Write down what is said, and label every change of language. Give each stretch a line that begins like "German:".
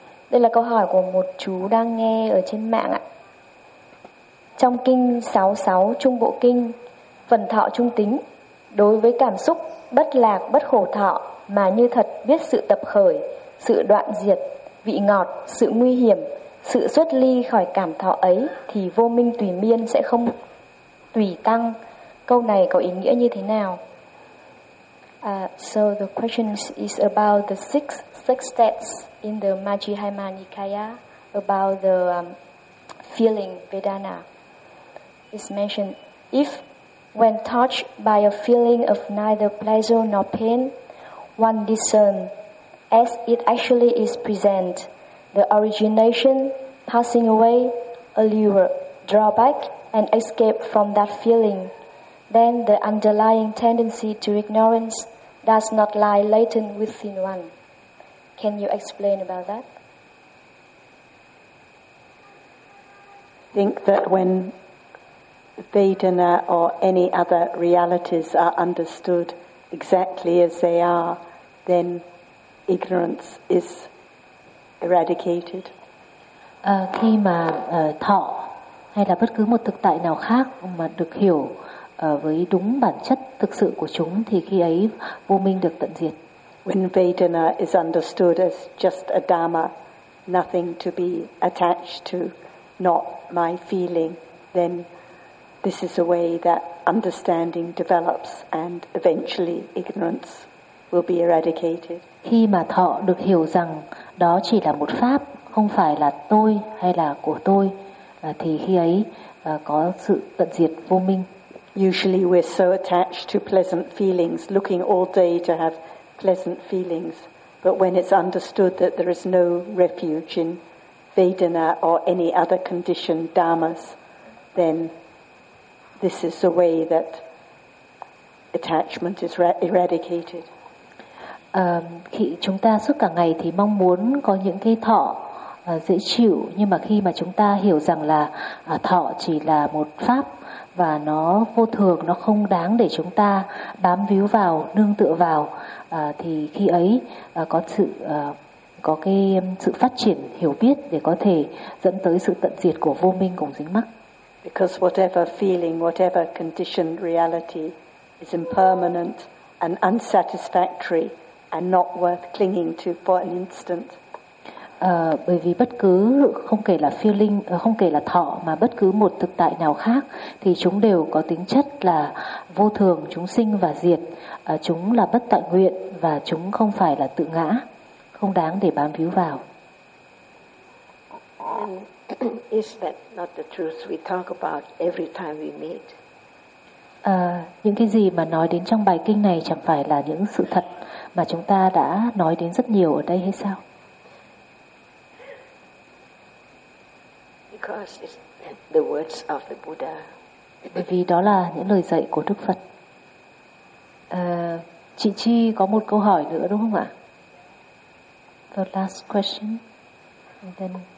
Vietnamese: Đây là câu hỏi của một chú đang nghe ở trên mạng ạ. Trong kinh 66 Trung Bộ Kinh, phần thọ trung tính, đối với cảm xúc bất lạc bất khổ thọ mà như thật biết sự tập khởi, sự đoạn diệt, vị ngọt, sự nguy hiểm, sự xuất ly khỏi cảm thọ ấy thì vô minh tùy miên sẽ không tùy tăng. Câu này có ý nghĩa như thế nào?
English: So the question is about the six states in the Majjhima Nikaya about the feeling Vedana. It's mentioned if when touched by a feeling of neither pleasure nor pain, one discerns, as it actually is present, the origination, passing away, allure, drawback, and escape from that feeling, then the underlying tendency to ignorance does not lie latent within one. Can you explain about that? I think that when Vedana or any other realities are understood exactly as they are, then ignorance is eradicated.
Vietnamese: Khi mà thọ hay là bất cứ một thực tại nào khác mà được hiểu với đúng bản chất thực sự của chúng thì khi ấy vô minh được tận diệt.
English: When Vedana is understood as just a dhamma, nothing to be attached to, not my feeling, then this is a way that understanding develops and eventually ignorance will be eradicated.
Vietnamese: Khi mà thọ được hiểu rằng đó chỉ là một pháp, không phải là tôi hay là của tôi, thì khi ấy có sự tận diệt vô minh.
English: Usually we're so attached to pleasant feelings, looking all day to have pleasant feelings. But when it's understood that there is no refuge in Vedana or any other conditioned dharmas, then this is the way that attachment is eradicated.
Vietnamese: Khi chúng ta suốt cả ngày thì mong muốn có những cái thọ dễ chịu, nhưng mà khi mà chúng ta hiểu rằng là thọ chỉ là một pháp và nó vô thường, nó không đáng để chúng ta bám víu vào, nương tựa vào, thì khi ấy có cái sự phát triển hiểu biết để có thể dẫn tới sự tận diệt của vô minh cùng dính mắc.
English: Because whatever feeling, whatever conditioned reality is impermanent and unsatisfactory and not worth clinging to for an instant.
Vietnamese: Bởi vì bất cứ không kể là feeling, không kể là thọ, mà bất cứ một thực tại nào khác thì chúng đều có tính chất là vô thường, chúng sinh và diệt, chúng là bất tại nguyện và chúng không phải là tự ngã, không đáng để bám víu vào.
English: Is that not the truth we talk about every time we meet?
Vietnamese: Những cái gì mà nói đến trong bài kinh này chẳng phải là những sự thật mà chúng ta đã nói đến rất nhiều ở đây hay sao?
English: Because it's the words of the Buddha.
Vietnamese: Bởi vì đó là những lời dạy của Đức Phật. Chị Chi có một câu hỏi nữa đúng không ạ?
English: The last question. And then